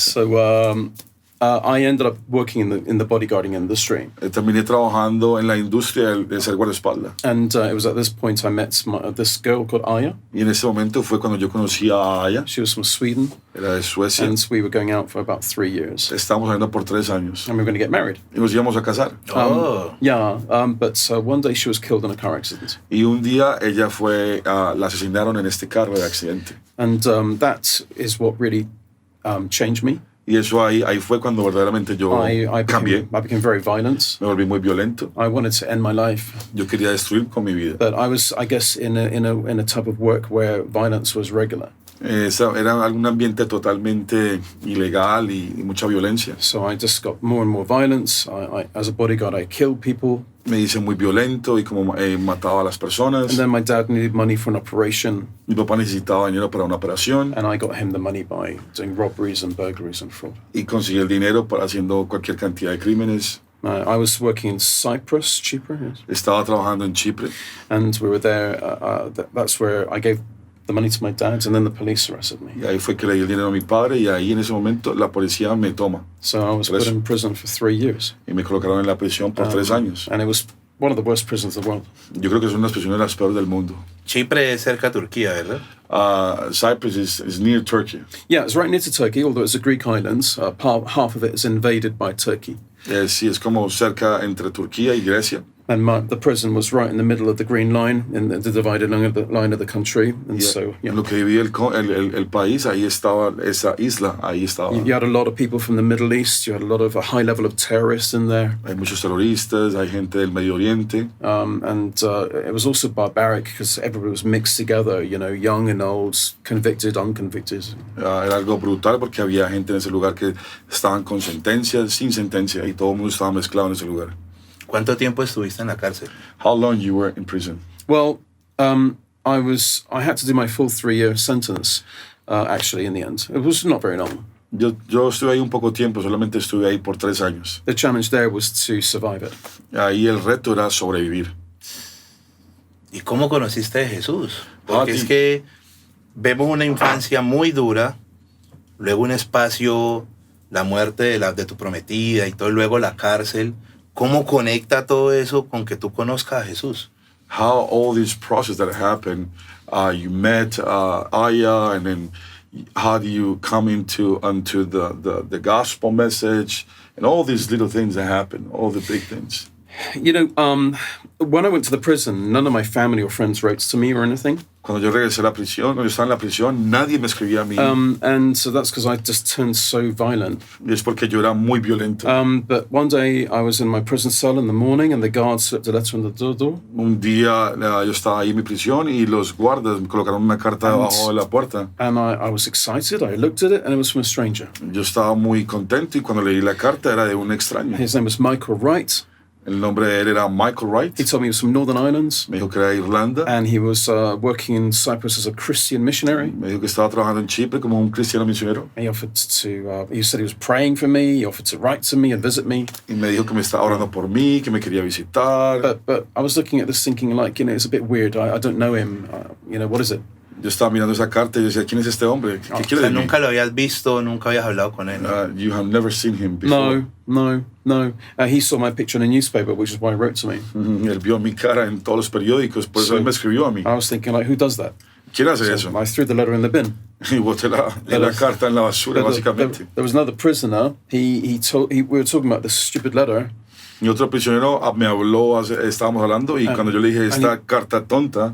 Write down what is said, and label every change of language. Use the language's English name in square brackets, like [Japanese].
[English] So I ended up working in the bodyguarding industry. [Spanish] Terminé trabajando en la industria de ser guardaespaldas. [English] And it was at this point I met this girl called Aya. [Spanish] Y en ese momento fue cuando yo conocí a Aya. [English] She was from Sweden. [Spanish] Era de Suecia. [English] And we were going out for about 3 years. [Spanish] Estábamos saliendo por 3 años. [English] And we were going to get married. [Spanish] Y nos íbamos a casar. [English] But one day she was killed in a car accident. [Spanish] Y un día ella fue, la asesinaron en este carro de accidente. [English] And that is what really changed me. [Spanish] Y eso ahí fue cuando verdaderamente yo cambié. [English] I became very violent. [Spanish] Me volví muy violento. [English] I wanted to end my life. [Spanish] Yo quería destruir con mi vida. [English] But I was, I guess, in a type of work where violence was regular. [Spanish] Era un ambiente totalmente ilegal y mucha violencia. [English] So I just got more and more violence. As a bodyguard, I killed people. [Spanish] Me hice muy violento y como mataba a las personas. [English] And then my dad needed money for an operation. [Spanish] Mi papá necesitaba dinero para una operación. [English] And I got him the money by doing robberies and burglaries and fraud. [Spanish] Y conseguí el dinero para haciendo cualquier cantidad de crímenes. [English] I was working in Cyprus, Chipre. Yes. [Spanish] Estaba trabajando en Chipre. [English] And we were there. That's where I gave the money to my dad, and then the police arrested me. [Spanish] Y ahí fue que le di el dinero a mi padre y ahí en ese momento la policía me toma. [English] So I was put in prison for 3 years. [Spanish] Y me colocaron en la prisión por 3 años. [English] And it was one of the worst prisons in the world. [Spanish] Yo creo que es una de las prisiones las peores del mundo. Chipre es cerca a Turquía, ¿verdad? [English] Cyprus is near Turkey. Yeah, it's right near to Turkey, although it's a Greek island. Half of it is invaded by Turkey. [Spanish] Sí, es como cerca entre Turquía y Grecia. [English] And the prison was right in the middle of the green line, in the divided line of the country. And so, yeah. [Spanish] Lo que dividía el país, ahí estaba esa isla, ahí estaba. [English] You had a lot of people from the Middle East. You had a high level of terrorists in there. [Spanish] Hay muchos terroristas, hay gente del Medio Oriente. [English] And it was also barbaric because everybody was mixed together, young and old, convicted, unconvicted. [Spanish] Era algo brutal porque había gente en ese lugar que estaban con sentencia, sin sentencia, y todo el mundo estaba mezclado en ese lugar. ¿Cuánto tiempo estuviste en la cárcel? [English] How long you were in prison? Well, I had to do my full 3-year sentence, actually, in the end. It was not very long. [Spanish] Yo estuve ahí un poco tiempo, solamente estuve ahí por 3 años. [English] The challenge there was to survive it. [Spanish] Ahí el reto era sobrevivir. ¿Y cómo conociste a Jesús? Porque es que vemos una infancia muy dura, luego un espacio, la muerte de tu prometida y todo, luego la cárcel. ¿Cómo conecta todo eso con que tú conozcas a Jesús? [English] How all this process that happened, you met Aya, and then how do you come onto the gospel message, and all these little things that happen, all the big things. When I went to the prison, none of my family or friends wrote to me or anything. [Spanish] Cuando yo regresé a la prisión, cuando yo estaba en la prisión, nadie me escribía a mí. [English] And so that's because I just turned so violent. [Spanish] Y es porque yo era muy violento. [English] But one day I was in my prison cell in the morning and the guard slipped a letter on the door. [Spanish] Un día yo estaba ahí en mi prisión y los guardas me colocaron una carta debajo de la puerta. [English] And I was excited. I looked at it and it was from a stranger. [Spanish] Yo estaba muy contento y cuando leí la carta era de un extraño. [English] His name was Michael Wright. [Spanish] El nombre de él era Michael Wright. [English] He told me he was from Northern Ireland. [Spanish] Me dijo que era de Irlanda. [English] And he was working in Cyprus as a Christian missionary. [Spanish] Me dijo que estaba trabajando en Chipre como un cristiano misionero. [English] He offered to, he said he was praying for me. He offered to write to me and visit me. [Spanish] Y me dijo que me estaba orando por mí, que me quería visitar. [English] But I was looking at this thinking like, it's a bit weird. I don't know him. What is it? [Spanish] Yo estaba mirando esa carta y decía, ¿quién es este hombre? ¿Qué quiere de mí? Nunca lo habías visto, nunca habías hablado con él. [English] You have never seen him before. No. He saw my picture in a newspaper, which is why he wrote to me. [Spanish] Él vio mi cara en todos los periódicos, por eso él me escribió a mí. [English] I was thinking, who does that? [Spanish] ¿Quién hace eso? [English] I threw the letter in the bin. [Spanish] Y boté la carta en la basura, básicamente. [English] There was another prisoner. We were talking about this stupid letter. [Spanish] Y otro prisionero me habló, estábamos hablando, y cuando yo le dije esta carta tonta,